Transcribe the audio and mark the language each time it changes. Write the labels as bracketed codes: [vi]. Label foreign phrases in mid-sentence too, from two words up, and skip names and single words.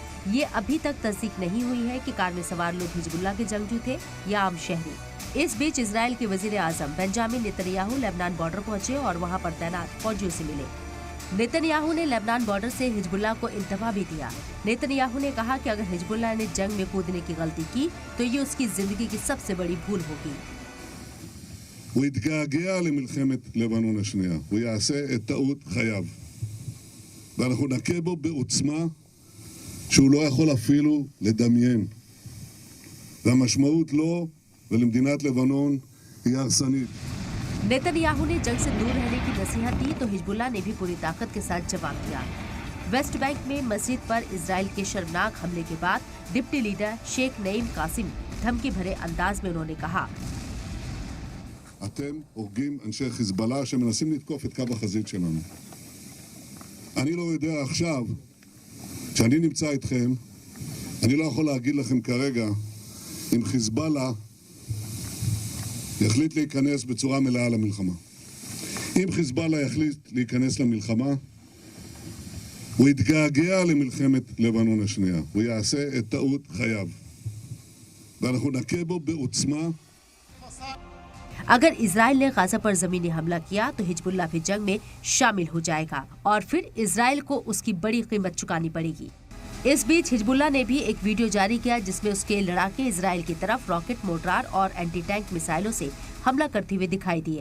[hi] ये अभी तक तस्दीक नहीं हुई है कि कार में सवार लोग हिजबुल्लाह के जंगजू थे या आम शहरी। इस बीच इजराइल के वजीर आजम बेंजामिन नेतन्याहू लेबनान बॉर्डर पहुंचे और वहां पर तैनात फौजियों से मिले। नेतन्याहू ने लेबनान बॉर्डर से हिजबुल्लाह को इंतबा भी दिया। नेतन्याहू ने कहा कि अगर हिजबुल्लाह ने जंग में कूदने की गलती की तो ये उसकी जिंदगी की सबसे बड़ी भूल होगी। [he] הוא יתגעגע למלחמת לבנון השנייה, הוא יעשה את טעות חייו. ואנחנו נכה בו בעוצמה שהוא לא יכול אפילו לדמיין. והמשמעות לו ולמדינת לבנון היא הרסנית. [hi] नेतन्याहू ने जंग से दूर रहने की नसीहत दी तो हिजबुल्लाह ने भी पूरी ताकत के साथ जवाब दिया। वेस्ट बैंक में मस्जिद पर इजराइल के शर्मनाक हमले के बाद डिप्टी लीडर शेख नईम कासिम धमकी भरे अंदाज में उन्होंने कहा, [he] אתם הורגים אנשי חיזבאללה שמנסים לתקוף את קו החזית שלנו. אני לא יודע עכשיו, כשאני נמצא איתכם, אני לא יכול להגיד לכם כרגע אם חיזבאללה יחליט להיכנס בצורה מלאה למלחמה. אם חיזבאללה יחליט להיכנס למלחמה, הוא יתגעגע למלחמת לבנון השנייה. הוא יעשה את טעות חייו. ואנחנו נכה בו בעוצמה. [hi] अगर इजराइल ने गाजा पर जमीनी हमला किया तो हिजबुल्लाह भी जंग में शामिल हो जाएगा और फिर इजराइल को उसकी बड़ी कीमत चुकानी पड़ेगी। इस बीच हिजबुल्लाह ने भी एक वीडियो जारी किया जिसमें उसके लड़ाके इजराइल की तरफ रॉकेट, मोर्टार और [en] anti tank [hi] मिसाइलों से हमला करते हुए दिखाई दिए।